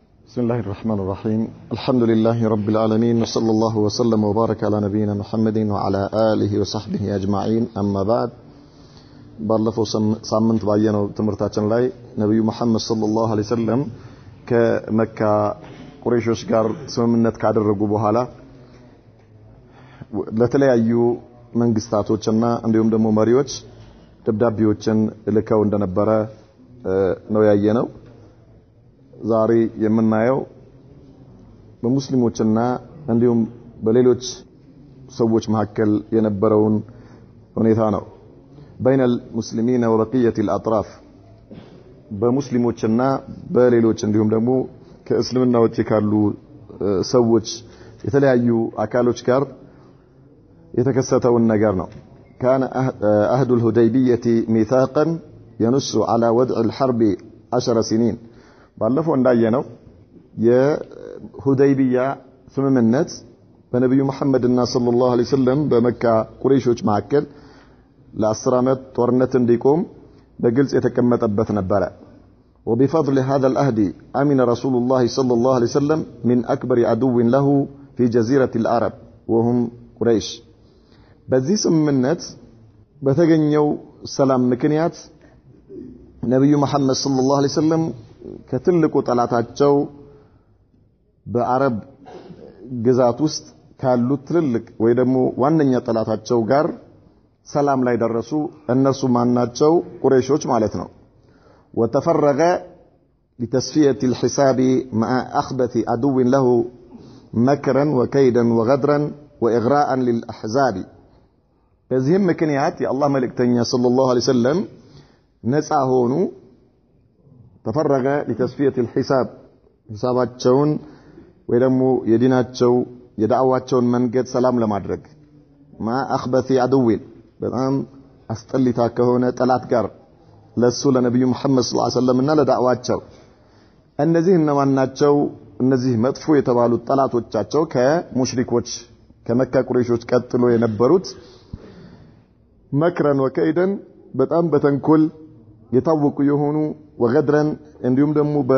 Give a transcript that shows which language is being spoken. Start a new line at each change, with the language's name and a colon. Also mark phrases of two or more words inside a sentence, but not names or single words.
Arabic: بسم الله الرحمن الرحيم الحمد لله رب العالمين وصلى الله وسلم وبارك على نبينا محمد وعلى آله وصحبه أجمعين أما بعد
Amharic: ባለፈው ሳምንት ባየነው ትምርታችን ላይ ነብዩ መሐመድ
Arabic: صلى الله عليه وسلم
Amharic: ከመካ ቁረይሾች ጋር ስምምነት ካደረጉ በኋላ ለተለያዩ መንግስታቶችና እንዲሁም ደግሞ መሪዎች ደብዳቤዎችን ልከው እንደነበረ ነው ያየነው። ዛሬ የምናየው በሙስሊሞችና እንዲሁም በሌሎች ሰዎች መካከል የነበረውን ሁኔታ ነው።
Arabic: بين المسلمين وبقية الأطراف
Amharic: በሙስሊሞችና በሌሎች እንዲሁም ደግሞ ከእስልምና ውጪ ካሉ ሰዎች የተለያዩ አካሎች ጋር የተከሰተውን ነገር ነው።
Arabic: كان عهد الهديبية ميثاقا ينص على وضع الحرب 10 سنين
Amharic: ባለፈው እንዳየነው የሁደይቢያ ስምምነት በነብዩ መሐመድና
Arabic: صلى الله عليه وسلم
Amharic: በመካ ቁረይሾች መካከል ለ10 ዓመት ጦርነት እንዲቆም በግልጽ የተቀመጠበት ነበር።
Arabic: وبفضل هذا العهد امن رسول الله صلى الله عليه وسلم من اكبر عدو له في جزيرة العرب وهم قريش
Amharic: በዚህ ስምምነት በተገኘው ሰላም ምክንያት ነብዩ መሐመድ
Arabic: صلى الله عليه وسلم
Amharic: ከትልቁ ጠላታቸው በአረብ ግዛት ውስጥ ካሉ ትልልቅ ወይ ደግሞ ዋነኛ ጠላታቸው ጋር ሰላም ላይ ደረሱ። እነሱ ማናቸው? ቁረይሾች ማለት ነው።
Arabic: وتفرغ لتصفية الحساب مع أخبث عدو له مكرا وكيدا وغدرا وإغراء للأحزاب
Amharic: በዚህም ምክንያት የአላህ መልእክተኛ
Arabic: صلى الله عليه وسلم
Amharic: ነፃ ሆኑ።
Arabic: تفرغ لتصفية الحساب
Amharic: ሂሳባቸውን ወይ ደግሞ የዲናቸው የዳዕዋቸውን መንገድ ሰላም ለማድረግ
Arabic: مع أخبث عدو
Amharic: በጣም አስጠሊታ ከሆነ ጠላት ጋር ለሱ ለነብዩ መሐመድ
Arabic: صلى الله عليه وسلم
Amharic: እና ለዳዕዋቸው እነዚህ እነማን ናቸው? እነዚህ መጥፎ የተባሉት ጠላቶቻቸው ከሙሽሪኮች ከመካ ቁረይሾች ቀጥሎ የነበሩት
Arabic: مكرا وكيدا
Amharic: በጣም በተንኮል የታወቁ የሆኑ ወገድረን እንዲሁም ደግሞ